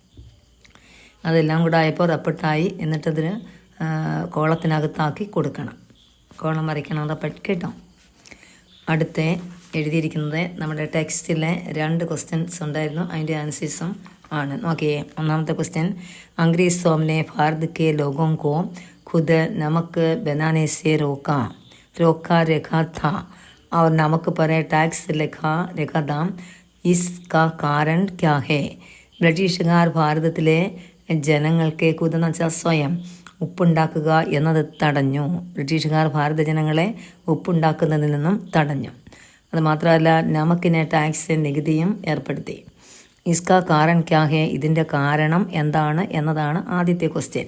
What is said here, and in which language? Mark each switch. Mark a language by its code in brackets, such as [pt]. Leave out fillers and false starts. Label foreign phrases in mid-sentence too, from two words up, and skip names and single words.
[ml] അതെല്ലാം കൂടെ ആയപ്പോൾ റപ്പട്ടായി. എന്നിട്ടതിന് കോളത്തിനകത്താക്കി കൊടുക്കണം, കോളം വരയ്ക്കണം റപ്പട്ട് കേട്ടോ. അടുത്ത എഴുതിയിരിക്കുന്നത് നമ്മുടെ ടെക്സ്റ്റിലെ 2 ക്വസ്റ്റ്യൻസ് ഉണ്ടായിരുന്നു, അതിൻ്റെ ആൻസേഴ്സും ആണ്. നോക്കിയേ, ഒന്നാമത്തെ ക്വസ്റ്റ്യൻ, [hi] അംഗ്രേസോം ने भारत के लोगों को खुद नमक बनाने से रोका रखा था और नमक पर टैक्स रखा था, इसका कारण क्या है. [ml] ബ്രിട്ടീഷുകാർ ഭാരതത്തിലെ ജനങ്ങൾക്ക് ഖുദ് എന്ന് വെച്ചാൽ സ്വയം ഉപ്പുണ്ടാക്കുക എന്നത് തടഞ്ഞു. ബ്രിട്ടീഷുകാർ ഭാരത ജനങ്ങളെ ഉപ്പുണ്ടാക്കുന്നതിൽ നിന്നും തടഞ്ഞു. അതുമാത്രമല്ല നമക്കിനെ ടാക്സ് നികുതിയും ഏർപ്പെടുത്തി. [hi] इसका कारण क्या है, [ml] ഇതിൻ്റെ കാരണം എന്താണ് എന്നതാണ് ആദ്യത്തെ ക്വസ്റ്റ്യൻ.